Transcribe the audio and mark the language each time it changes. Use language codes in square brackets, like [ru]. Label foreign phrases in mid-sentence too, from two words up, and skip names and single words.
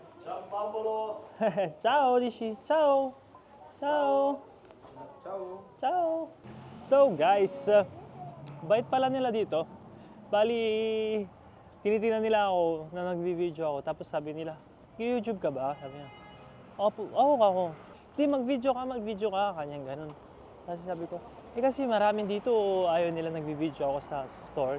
[it] Ciao Paolo! Ciao, dici. Ciao. Ciao. Ciao! Ciao. [tl] So guys, bait pala nila dito. Bali, tinitingnan nila ako na nagvi-video ako. Tapos sabi nila, YouTube ka ba? Sabi niya, ako. Hindi, mag-video ka. Kanyang ganun. Kasi sabi ko, kasi maraming dito ayaw nila nagvi-video ako sa store.